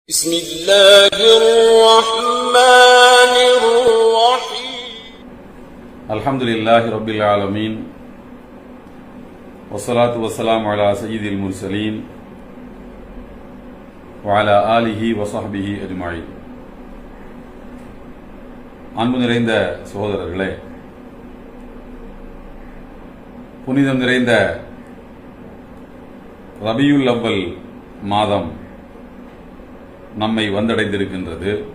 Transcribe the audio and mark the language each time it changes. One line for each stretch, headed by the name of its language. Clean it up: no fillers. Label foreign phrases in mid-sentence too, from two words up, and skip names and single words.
Arabic: بسم الله الرحمن الرحيم الحمد لله رب العالمين والصلاة والسلام على سيد المرسلين وعلى آله وصحبه أجمعين.
Tamil: அன்பு நிறைந்த சகோதரர்களே, புனிதம் நிறைந்த ரபியுல் அவ்வல் மாதம் நம்மை வந்தடைந்திருக்கின்றது.